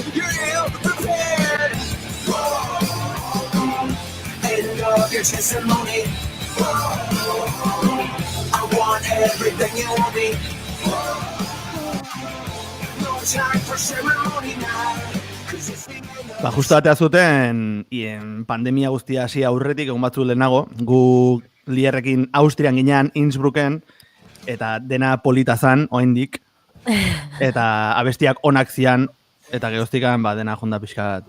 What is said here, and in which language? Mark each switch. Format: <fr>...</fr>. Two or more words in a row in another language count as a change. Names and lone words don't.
<en>You're ill prepared. End of your testimony. I want everything you want me. No time for ceremony now.</en> <eu>Justo atea zuten, pandemia guztia hasi aurretik, egun batzu lehenago, gu Lierrekin Austrian ginean, Innsbrucken, eta dena polita zan, oendik, eta abestiak onak zian, eta geroztikan dena jonda pixkat.</eu>